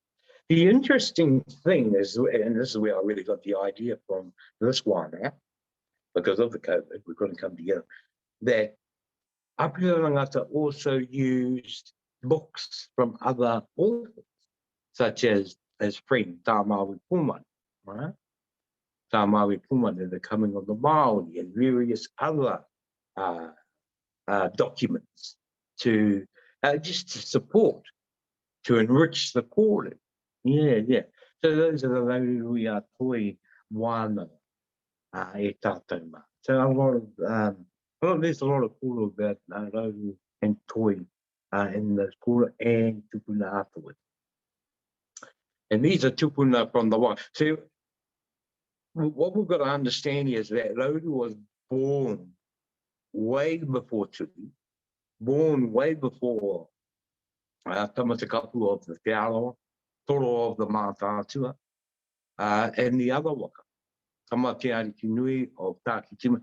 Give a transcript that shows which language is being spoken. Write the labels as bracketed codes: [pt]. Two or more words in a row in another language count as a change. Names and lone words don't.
[en] The interesting thing is, and this is where I really got the idea from this one, because of the COVID, we couldn't come together, that Apirana Ngata also used books from other authors, such as his friend Tāmawi Puman, right? Tāmawi Puman and the Coming of the Māori and various other documents to just to support, to enrich the calling. Yeah. So those are the Rauru Nui a Toi wānanga [mi] e tātou mā. [en] So there's a lot of kōrero about Rauru and Toi in those kōrero and tupuna afterwards. And these are tupuna from the one. So what we've got to understand is that Rauru was born way before Tupi, born way before Tamatakapu of the Te Aroa, Toro of the Mātātua, and the other waka, Tamate Nui of Tākitima.